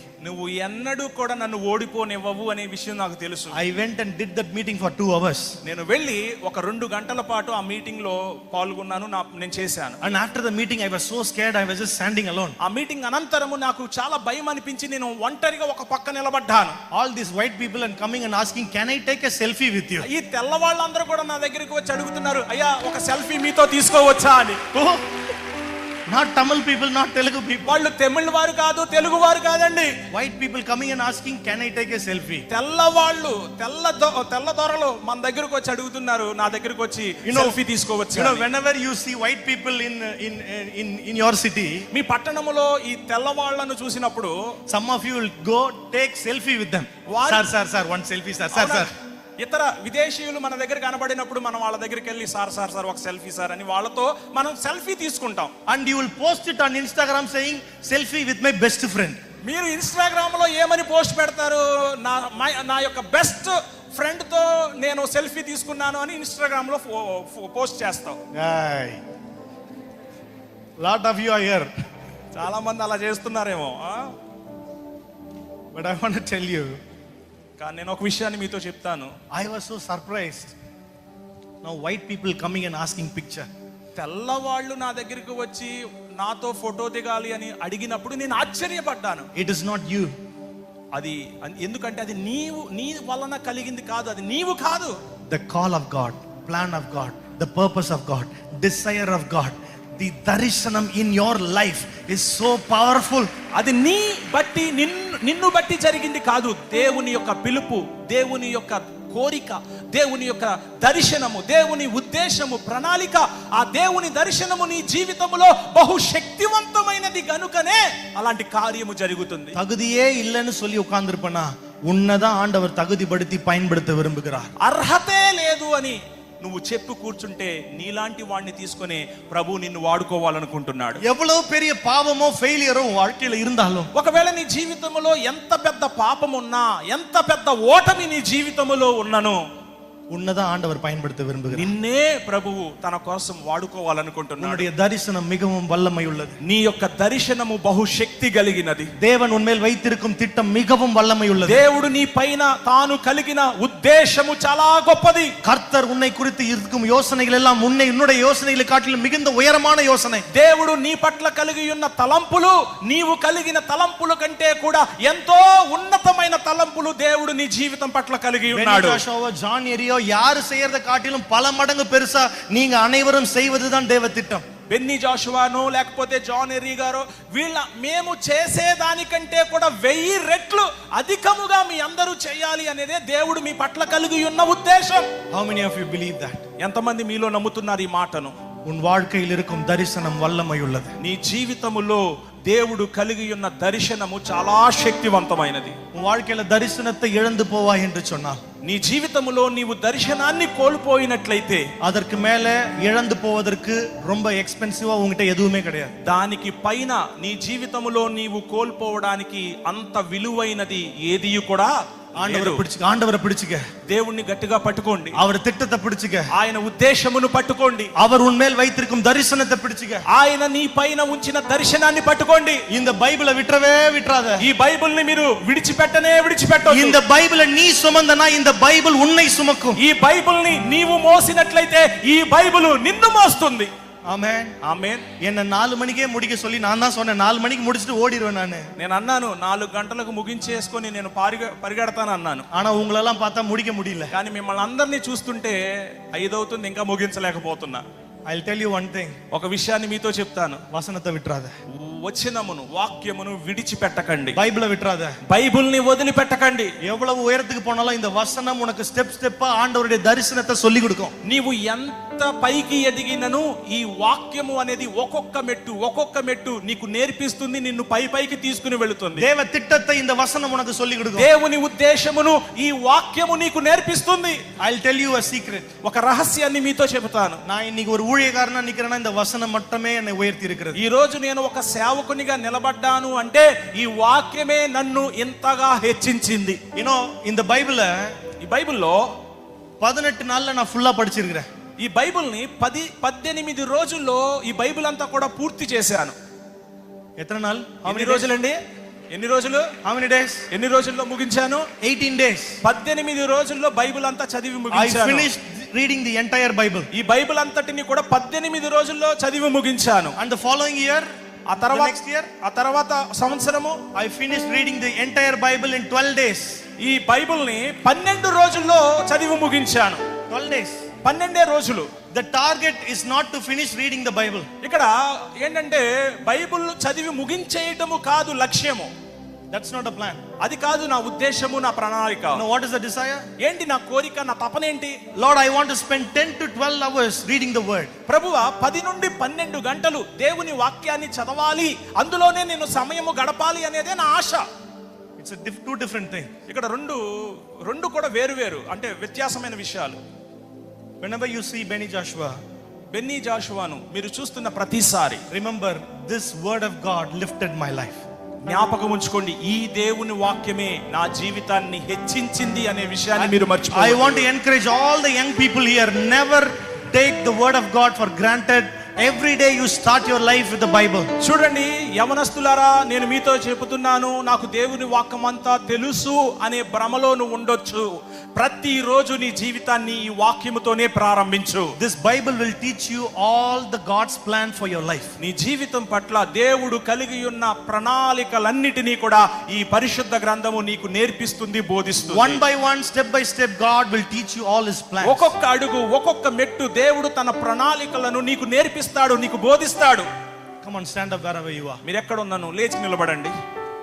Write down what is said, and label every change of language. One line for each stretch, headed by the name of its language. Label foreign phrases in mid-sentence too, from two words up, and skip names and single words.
Telugu: నువ్వు ఎన్నడూ కూడా నన్ను ఓడిపోనివ్వవు అనే విషయం నాకు తెలుసు.
English: I went and did that meeting for 2 hours.
Telugu: నేను వెళ్ళి ఒక 2 గంటల పాటు ఆ మీటింగ్ లో పాల్గొన్నాను. నేను చేశాను.
English: And after the meeting I was so scared, I was just standing alone.
Telugu: ఆ మీటింగ్ అనంతరము నాకు చాలా భయం అనిపించి నేను ఒంటరిగా ఒక పక్క నిలబడ్డాను.
English: All these white people and coming and asking, can I take a selfie with you?
Telugu: ఈ తెల్లవాళ్ళందరూ కూడా నా దగ్గరికి వచ్చి అడుగుతున్నారు, అయ్యా ఒక సెల్ఫీ మీతో తీసుకోవచ్చా అని.
English: Not Tamil people, not Telugu people.
Telugu: వాళ్ళు తమిళ వారు కాదు, తెలుగు వారు కాదండి.
English: White people coming and asking, can I take a selfie?
Telugu: తెల్లవాళ్ళు, తెల్ల దొరలు మన దగ్గరకు వచ్చి అడుగుతున్నారు, నా దగ్గరకు వచ్చి సెల్ఫీ తీసుకోవచ్చు.
English: Whenever you see white people in your city,
Telugu: మీ పట్టణములో ఈ తెల్లవాళ్ళను చూసినప్పుడు
English: some of you will go take selfie with them. Sir, one selfie, sir.
Telugu: ఇతర విదేశీయులు మన దగ్గర కనబడినప్పుడు మనం వాళ్ళ దగ్గరికి వెళ్ళి సార్ ఒక సెల్ఫీ సార్ అని వాళ్ళతో మనం సెల్ఫీ తీసుకుంటాం.
English: And you will post it on Instagram saying, selfie with my best friend.
Telugu: మీరు ఇన్స్టాగ్రామ్ లో ఏమని పోస్ట్ పెడతారు? నా యొక్క
English: best friend
Telugu: తో నేను సెల్ఫీ తీసుకున్నాను అని ఇన్స్టాగ్రామ్ లో పోస్ట్ చేస్తాం.
English: Lot of you are here.
Telugu: చాలా మంది అలా చేస్తున్నారేమో.
English: But I want to tell you,
Telugu: కానీ నేను ఒక విషయాన్ని మీతో చెప్తాను.
English: I was so surprised. Now white people coming and asking picture.
Telugu: తెల్లవాళ్ళు నా దగ్గరికి వచ్చి నాతో ఫోటో దిగాలి అని అడిగినప్పుడు నేను ఆశ్చర్యపడ్డాను.
English: It is not you.
Telugu: అది ఎందుకంటే అది నీ వలన కలిగింది కాదు, అది నీవు కాదు.
English: The call of God, plan of God, the purpose of God, desire of God, the darshanam in your life is so powerful.
Telugu: అది నిన్ను బట్టి జరిగింది కాదు. దేవుని యొక్క పిలుపు, దేవుని యొక్క కోరిక, దేవుని యొక్క దర్శనము, దేవుని ఉద్దేశము, ప్రణాళిక, ఆ దేవుని దర్శనము నీ జీవితంలో బహుశక్తివంతమైనది గనుకనే అలాంటి కార్యము జరుగుతుంది.
Tamil: தகுதியே இல்லைன்னு சொல்லி உட்கார்ந்திருப்பனா உன்னதான் ஆண்டவர் தகுதிப்படுத்தி பயன்படுத்த விரும்புகிறார்.
Telugu: అర్హతే లేదు అని నువ్వు చెప్పు కూర్చుంటే నీలాంటి వాడిని తీసుకొని ప్రభు నిన్ను వాడుకోవాలనుకుంటున్నాడు.
Tamil: எவ்வளவு பெரிய பாவமோ ஃபெయిலியரோ வாழ்க்கையில இருந்தாலும்,
Telugu: ఒకవేళ నీ జీవితంలో ఎంత పెద్ద పాపం ఉన్నా, ఎంత పెద్ద ఓటమి నీ జీవితంలో ఉన్నను,
Tamil: உன்னதான் ஆண்டவர் பயன்படுத்த விரும்புகிறார்.
Telugu: నిన్నే ప్రభువు తన కోసం వాడుకోవాలనుకుంటున్నాడు.
Tamil: உன்னுடைய தரிசனம் மிகவும் வல்லமை உள்ளது.
Telugu: నీ యొక్క దర్శనము బహుశక్తి కలిగినది.
Tamil: தேவன் உன்மேல் வைத்திருக்கும் திட்டம் மிகவும் வல்லமை உள்ளது.
Telugu: దేవుడు నీ పైన తాను కలిగిన ఉద్దేశము చాలా గొప్పది.
Tamil: கர்த்தர் உன்னை குறித்து இருக்கும் யோசனைகள் எல்லாம் உன்னுடைய யோசனைகளை காட்டிலும் மிகுந்த உயரமான யோசனை.
Telugu: దేవుడు నీ పట్ల కలిగి ఉన్న తలంపులు నీవు కలిగిన తలంపుల కంటే కూడా ఎంతో ఉన్నతమైన తలంపులు దేవుడు నీ జీవితం పట్ల కలిగి ఉన్నాడు.
Tamil: జాన్ ఎరియో யாரு செய்யறத காட்டிலும் பல மடங்கு பெருசா நீங்க அனைவரும் செய்வதுதான் தேவ திட்டம்.
Telugu: బెన్నీ జాషువాను లేకపోతే జాన్ ఎర్రీ గారు మేము చేసేదానికంటే కూడా 1000 రెట్లు అధికముగా మీ అందరూ చేయాలి అనేదే దేవుడు మీ పట్ల కలిగి ఉన్న ఉద్దేశం.
English: How many of you believe that?
Telugu: ఎంతమంది మీలో నమ్ముతున్నారు ఈ మాటను?
Tamil: உன் வாழ்க்கையில் இருக்கும் தரிசனம் வல்லமை உள்ளது.
Telugu: నీ జీవితములో దేవుడు కలిగి ఉన్న దర్శనము చాలా శక్తివంతమైనది.
Tamil: உன் வாழ்க்கையில தரிசனத்தை இழந்து போவாய் என்று சொன்னால்,
Telugu: నీ జీవితములో నీవు దర్శనాన్ని కోల్పోయినట్లయితే
Tamil: அதற்கு மேல இழந்து போவதற்கு ரொம்ப எக்ஸ்பென்சிவா உங்ககிட்ட எதுவுமே கிடையாது.
Telugu: దానికి పైన నీ జీవితములో నీవు కోల్పోవడానికి అంత విలువైనది ఏది కూడా
Tamil: ஆண்டவரை பிடிச்சுக்க.
Telugu: దేవుణ్ణి గట్టిగా పట్టుకోండి.
Tamil: அவர் திட்டத்தை பிடிச்சுக்க.
Telugu: ఆయన ఉద్దేశమును పట్టుకోండి.
Tamil: அவர் உன்மேல் வைத்திருக்கும் தரிசனத்தை பிடிச்சுக்க.
Telugu: ఆయన నీ పైన ఉంచిన దర్శనాన్ని పట్టుకోండి.
Tamil: இந்த பைபிள் விட்றவே விட்றாத.
Telugu: ఈ బైబిల్ ని మీరు విడిచిపెట్టొద్దు.
Tamil: இந்த బైబిల్ நீ சுமந்தனா இந்த బైబిల్ உன்னை சுமக்கும்.
Telugu: ఈ బైబిల్ ని నీవు మోసినట్లయితే ఈ బైబిల్ నిన్ను మోస్తుంది. ఆమేన్ ఆమేన్.
Tamil: என்ன 4 மணிக்கே முடிக்க சொல்லி நான் தான் சொன்னேன் 4 மணிக்கு முடிச்சிட்டு ஓடிடுவேன் நான்.
Telugu: నేను అన్నాను 4 గంటలకు ముగించేసుకొని నేను పరిగెడతాను అన్నాను.
Tamil: ஆனா உங்களெல்லாம் பார்த்தா முடிக்க முடியல.
Telugu: కానీ మిమ్మల్ని అందరినీ చూస్తుంటే 5 అవుతుంది ఇంకా ముగించలేకపోతున్నా.
English: I'll tell you one thing.
Telugu: ఒక విషయాన్ని మీతో చెప్తాను.
Tamil: வசனத்தை விட்றாத.
Telugu: వచనమును వాక్యమును విడిచిపెట్టకండి.
Tamil: பைபிள் விட்றாத.
Telugu: బైబిల్ ని వదిలిపెట్టకండి.
Tamil: எவ்வளவு உயரத்துக்கு போனாலும் இந்த வசனம் உனக்கு
English: step steppa
Tamil: ஆண்டவருடைய தரிசனத்தை சொல்லி கொடுக்கும்.
Telugu: నీవు ఎంత పైకి ఎదిగినను ఈ వాక్యము అనేది ఒక్కొక్క మెట్టు నీకు నేర్పిస్తుంది, నిన్ను పైకి తీసుకుని వెళుతుంది.
Tamil: தேவ திட்டத்தை இந்த வசனம் உனக்கு சொல்லி கொடுக்கும்.
Telugu: దేవుని ఉద్దేశమును ఈ వాక్యము నీకు నేర్పిస్తుంది.
English: I'll tell you a secret.
Telugu: ఒక రహస్యాన్ని మీతో చెబుతాను.
Tamil: நான் இன்னைக்கு ஒரு ஊழியக்காரனா நிக்கிறேன்னா இந்த வசனம் மட்டுமே என்னை உயர்த்தி இருக்கிறது.
Telugu: ఈ రోజు నేను ఒక సేవకునిగా నిలబడ్డాను అంటే ఈ వాక్యమే నన్ను ఇంతగా హెచ్చించింది.
Tamil: இந்த బైబిల్
Telugu: ఈ బైబిల్లో
Tamil: 18 நாள்ல நான் ఫుல்லா படிச்சிருக்கிறேன்.
Telugu: ఈ బైబిల్ని 18 రోజుల్లో ఈ బైబిల్ అంతా కూడా పూర్తి చేశాను.
Tamil: என்னி நாள்?
Telugu: ఎన్ని రోజులండి? ఎన్ని రోజులు?
English: How many days?
Telugu: ఎన్ని రోజుల్లో ముగించాను?
English: 18 days.
Telugu: 18 రోజుల్లో బైబిల్ అంతా చదివి ముగించాను.
English: I finished reading the entire Bible.
Telugu: ఈ బైబిల్ అంతటిని కూడా 18 రోజుల్లో చదివి ముగించాను.
English: And the following year,
Telugu: ఆ తర్వాత
English: next year,
Telugu: ఆ తర్వాత సంవత్సరము
English: I finished reading the entire Bible in 12 days.
Telugu: ఈ బైబిల్ ని 12 రోజుల్లో చదివి ముగించాను.
English: 12 days.
Telugu: 12 రోజులు.
English: The target is not to finish reading the Bible.
Telugu: ఇక్కడ ఏంటంటే బైబిల్ చదివి ముగించేయటము కాదు లక్ష్యము.
English: That's not a plan.
Telugu: అది కాదు నా ఉద్దేశము, నా ప్రణాళిక.
English: No, what is the desire?
Telugu: ఏంటి నా కోరిక, నా తపన ఏంటి?
English: Lord, I want to spend 10 to 12 hours reading the word.
Telugu: ప్రభువా 10 నుండి 12 గంటలు దేవుని వాక్యాన్ని చదవాలి, అందులోనే నేను సమయము గడపాలి అనేదే నా ఆశ.
English: It's a two different things.
Telugu: ఇక్కడ రెండు కూడా వేరు అంటే వ్యత్యాసమైన విషయాలు.
English: Whenever you see బెన్నీ
Telugu: జాషువాను మీరు చూస్తున్న ప్రతిసారి
English: remember this word of God lifted my life.
Telugu: జ్ఞాపకం ఉంచుకోండి, ఈ దేవుని వాక్యమే నా జీవితాన్ని హెచ్చించింది అనే విషయాన్ని మీరు మర్చిపోవద్దు.
English: I want to encourage all the young people here, never take the word of God for granted. Every day you start your life with the Bible.
Telugu: చూడండి యవనస్తులారా, నేను మీతో చెబుతున్నాను, నాకు దేవుని వాక్యం అంతా తెలుసు అనే భ్రమలో నువ్వు ఉండొచ్చు. ప్రతిరోజు నీ జీవితాన్ని ఈ వాక్యముతోనే ప్రారంభించు.
English: This Bible will teach you all the God's plan for your life.
Telugu: నీ జీవితం పట్ల దేవుడు కలిగి ఉన్న ప్రణాళికలన్నిటినీ కూడా ఈ పరిశుద్ధ గ్రంథము నీకు నేర్పిస్తుంది, బోధిస్తుంది.
English: One by one, step by step, God will teach you all His plans.
Telugu: ఒక్కొక్క అడుగు, ఒక్కొక్క మెట్టు దేవుడు తన ప్రణాళికలను నీకు నేర్పిస్తాడు, నీకు బోధిస్తాడు.
English: Come on, stand up wherever you are.
Telugu: మీరు ఎక్కడ ఉన్నాను లేచి నిలబడండి.